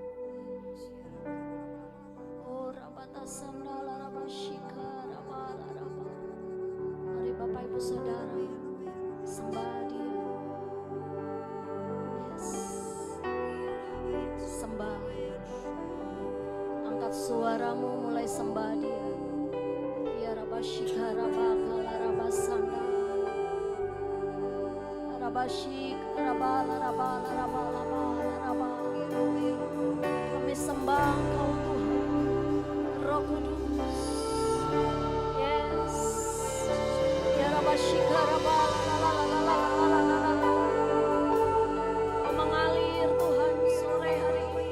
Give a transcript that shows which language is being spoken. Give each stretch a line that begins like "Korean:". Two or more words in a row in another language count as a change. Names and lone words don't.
Indonesian: Oh Rabba Tasandala, Rabba Shikara Balaba. Mari Bapak Ibu Saudara sembah Dia. Sembah, angkat suaramu mulai sembah Dia. Ya Rabba Shikara Bakala Rabba Sanda, Rabba Shikara Bala Rabba Rabba Rabba. Kami sembah Engkau Tuhan, Roh Kudus. Mengalir Tuhan sore hari ini.